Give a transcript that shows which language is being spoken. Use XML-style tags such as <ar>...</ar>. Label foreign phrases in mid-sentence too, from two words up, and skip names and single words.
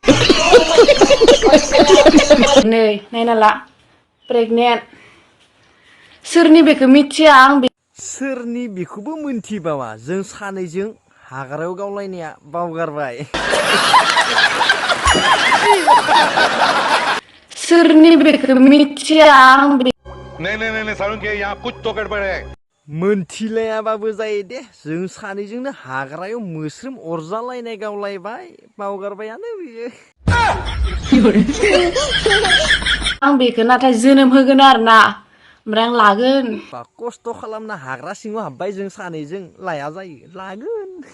<brx>नै नायना ला प्रेगनेन्ट सोरनि बेखौ मिथिया आं। सोरनि बेखौबो मोनथिबावा जों सानैजों हाग्रायाव गावलायनाया बावगारबाय। सोरनि बेखौ मिथिया आं।</brx> <hi>नहीं सारुण के यहाँ कुछ तो गड़बड़ है।</hi> <brx>मोनथिलायाबाबो जायो दे जों सानैजोंनो हाग्रायाव मोस्रोम अरजालायनाय गावलायबाय बावगारबायानो बियो। आं बेखौ नाथाय जोनोम होगोन आरोना ओमफ्राय आं लागोन। खस्थ' खालामना हाग्रा सिङाव हाबबाय जों सानैजों लाया जायो लागोन।</brx>